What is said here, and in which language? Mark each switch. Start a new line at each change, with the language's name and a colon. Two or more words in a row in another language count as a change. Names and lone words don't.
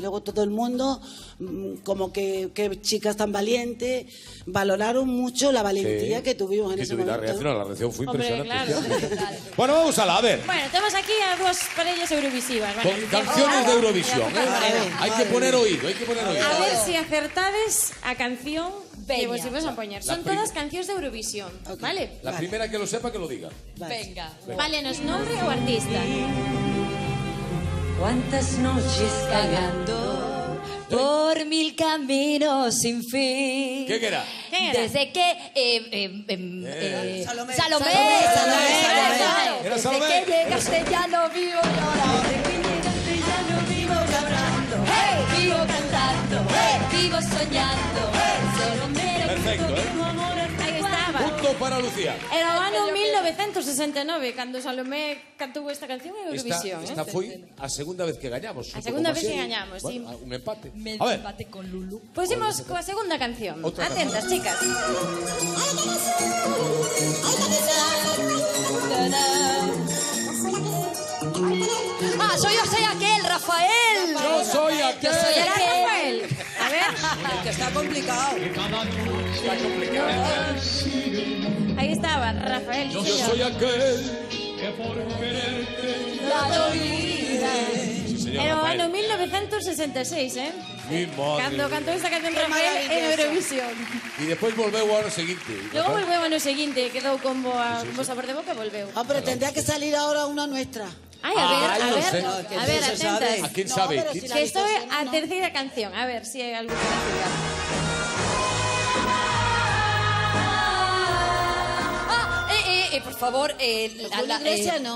Spanish: Luego todo el mundo, como que chicas tan valientes, valoraron mucho la valentía que tuvimos en ese momento. La reacción fue impresionante. Claro. Bueno, vamos a ver. Bueno, tenemos aquí a dos parellas eurovisivas. Con canciones de Eurovisión. Hay que poner oído, hay que poner oído.
Galician: A ver si acertades a canción que vos ibas a poñer. Son todas cancións de Eurovisión,
Spanish: vale? La primera que lo sepa, que lo diga. Venga. Válenos nombre o artista. Cuántas noches vagando por mil caminos sin fin. ¿Qué era? Desde que Salomé. Salomé. Era Desde Salomé. que llegaste ya no vivo llorando. Desde que llegaste ya no vivo llorando. Hey, vivo cantando. Hey, vivo soñando. Salomé. Perfecto,
Galician: Aí estaba.
Spanish: Punto para Lucía.
Galician: Era o ano 1969 cando Salomé cantou esta canción en Eurovisión. Esta foi a segunda vez que gañamos. A segunda vez que gañamos, sí.
Spanish: Bueno, un empate. Me A ver, empate con Lulu.
Galician: Pois imos coa segunda canción. Outra
Spanish: Atentas, chicas. Ah, yo soy aquel, Rafael. yo soy aquel. Era Rafael. A ver, Que está complicado.
Galician: aí estaba, Rafael.
Spanish: Yo soy aquel. La vida. Sí, señor
Galician: Era o
Spanish: Rafael.
Galician: ano 1966,
Spanish: Mi madre.
Galician: Cando cantou esta canción Rafael en Eurovisión. E despois volveu ao ano seguinte. Logo volveu ano seguinte, quedou con boa sabor de boca e volveu.
Spanish: Ah, pero tendría que salir ahora una nuestra. Ai, a ver, no sé. a ver, no se sabe. A atentas. quién sabe? pero ¿Quién si sabe?
Galician: Que esto é a terceira canción. A ver se hai alguna canción.
Spanish: Por favor, Julio Iglesias no.